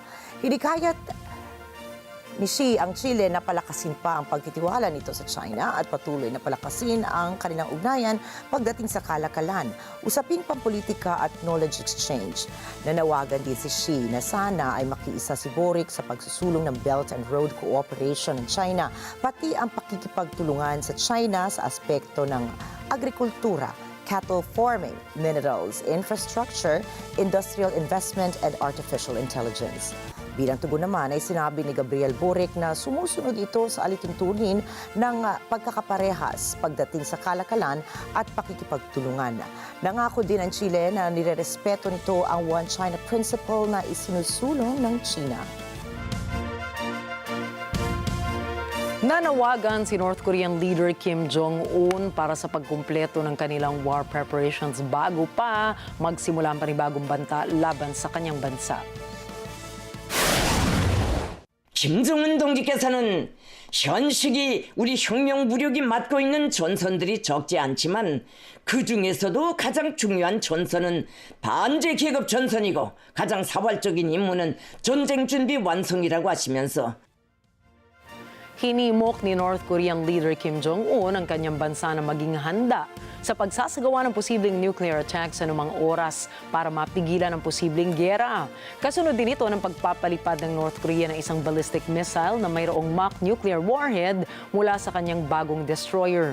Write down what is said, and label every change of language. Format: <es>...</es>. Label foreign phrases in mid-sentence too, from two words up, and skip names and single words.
<tl>Hinikayat ni Xi ang Chile na palakasin pa ang pagtitiwala nito sa China at patuloy na palakasin ang kanilang ugnayan pagdating sa kalakalan, usaping pampolitika at</tl> <en>knowledge exchange.</en> <tl>Nanawagan din si Xi na sana ay makiisa si Boric sa pagsusulong ng Belt and Road Cooperation ng China, pati ang pakikipagtulungan sa China sa aspekto ng agrikultura,</tl> <en>cattle farming, minerals, infrastructure, industrial investment, and artificial intelligence.</en> <tl>Bilang tugon naman ay sinabi ni Gabriel Boric na sumusunod ito sa alituntunin ng pagkakaparehas pagdating sa kalakalan at pakikipagtulungan. Nangako din ang Chile na nirerespeto nito ang One China Principle na isinusulong ng China. Nanawagan si</tl> <en>North Korean leader</en> <tl>Kim Jong-un para sa pagkumpleto ng kanilang</tl> <en>war preparations</en> <tl>bago pa magsimula ang panibagong banta laban sa kanyang bansa.</tl> <ko>김정은 동지께서는 현 시기 우리 혁명 무력이 맡고 있는 전선들이 적지 않지만 그 중에서도 가장 중요한 전선은 반제 계급 전선이고 가장 사활적인 임무는 전쟁 준비 완성이라고 하시면서</ko> <tl>Hinimok ni</tl> <en>North Korean leader</en> <tl>Kim Jong-un ang kanyang bansa na maging handa sa pagsasagawa ng posibleng</tl> <en>nuclear attack</en> <tl>sa anumang oras para mapigilan ang posibleng giyera. Kasunod din ito ng pagpapalipad ng North Korea ng isang</tl> <en>ballistic missile</en> <tl>na mayroong</tl> <en>mock nuclear warhead</en> <tl>mula sa kanyang bagong destroyer.</tl>